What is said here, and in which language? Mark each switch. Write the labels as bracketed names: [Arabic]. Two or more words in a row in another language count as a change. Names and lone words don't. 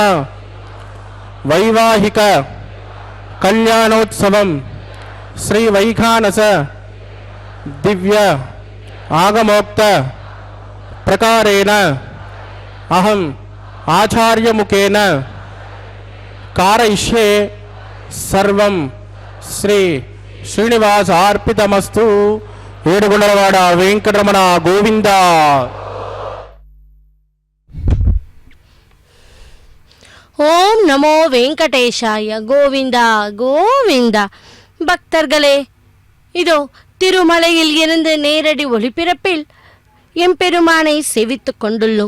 [Sanskrit] वैवाहिक कल्याणोत्सवं श्री वैखानस दिव्य आगमोक्त प्रकारेण अहम् आचार्यमुखेन कारयिष्ये सर्वं श्री श्रीनिवासार्पितमस्तु [Telugu] ఏడుగుండలవాడ వెంకటరమణ గోవింద. [Sanskrit] ஓம் நமோ வெங்கடேஷாய கோவிந்தா கோவிந்தா. [Tamil] பக்தர்களே, இதோ திருமலையில் இருந்து நேரடி ஒளிபரப்பில் எம்பெருமானை சேவித்துக் கொண்டுள்ளோம்.